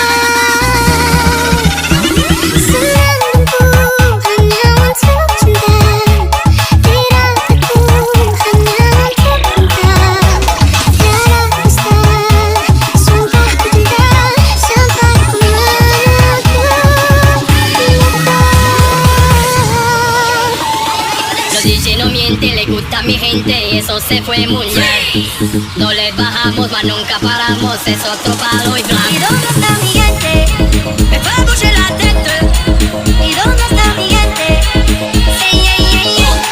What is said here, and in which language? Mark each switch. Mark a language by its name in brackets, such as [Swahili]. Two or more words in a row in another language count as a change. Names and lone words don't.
[Indonesian] Senangku hanya untuk cinta, tirakku hanya untuk cinta. Tiada dusta, sumpah ku cinta sampai ku mengaku cinta. [Spanish] Los DJ no mienten, le gusta a mi gente y eso se fue muy bien. No le bajamos, mas nunca paramos, es otro palo y blanco. ¿Y dónde está mi gente? Me va a [French] bouger la tête. [Spanish] ¿Y dónde está mi gente? Ey, ey, ey, ey.